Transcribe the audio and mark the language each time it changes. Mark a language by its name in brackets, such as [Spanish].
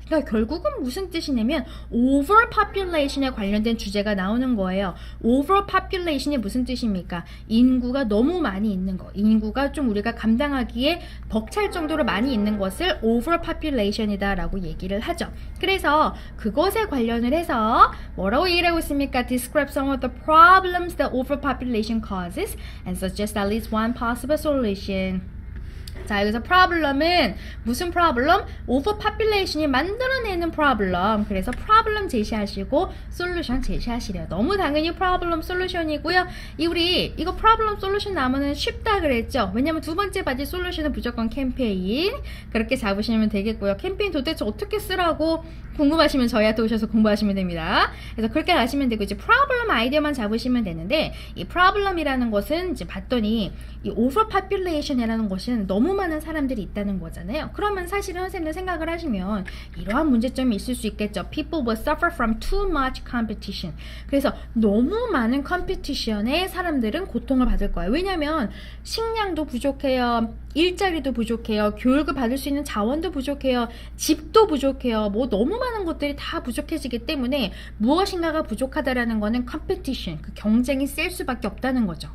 [Korean] 그러니까 결국은 무슨 뜻이냐면 overpopulation에 관련된 주제가 나오는 거예요. overpopulation이 무슨 뜻입니까? 인구가 너무 많이 있는 거. 인구가 좀 우리가 감당하기에 벅찰 정도로 많이 있는 것을 overpopulation이다 라고 얘기를 하죠. 그래서 그것에 관련을 해서 뭐라고 얘기를 하고 있습니까? [English] Describe some of the problems that overpopulation causes and suggest at least one possible solution. [Korean] 자, 여기서 problem은 무슨 problem? overpopulation이 만들어내는 problem. 그래서 problem 제시하시고 solution 제시하시래요. 너무 당연히 problem solution이고요. 이거 problem solution 나오면 쉽다 그랬죠. 왜냐면 두 번째 바지 solution은 무조건 캠페인. 그렇게 잡으시면 되겠고요. 캠페인 도대체 어떻게 쓰라고 궁금하시면 저희한테 오셔서 공부하시면 됩니다. 그래서 그렇게 가시면 되고 이제 problem 아이디어만 잡으시면 되는데 이 problem이라는 것은 이제 봤더니 이 overpopulation이라는 것은 너무 많은 사람들이 있다는 거잖아요. 그러면 사실은 선생님들 생각을 하시면 이러한 문제점이 있을 수 있겠죠. [English] People will suffer from too much competition. [Korean] 그래서 너무 많은 컴피티션에 사람들은 고통을 받을 거예요. 왜냐면 식량도 부족해요. 일자리도 부족해요. 교육을 받을 수 있는 자원도 부족해요. 집도 부족해요. 뭐 너무 많은 것들이 다 부족해지기 때문에 무엇인가가 부족하다라는 거는 컴피티션, 그 경쟁이 셀 수밖에 없다는 거죠.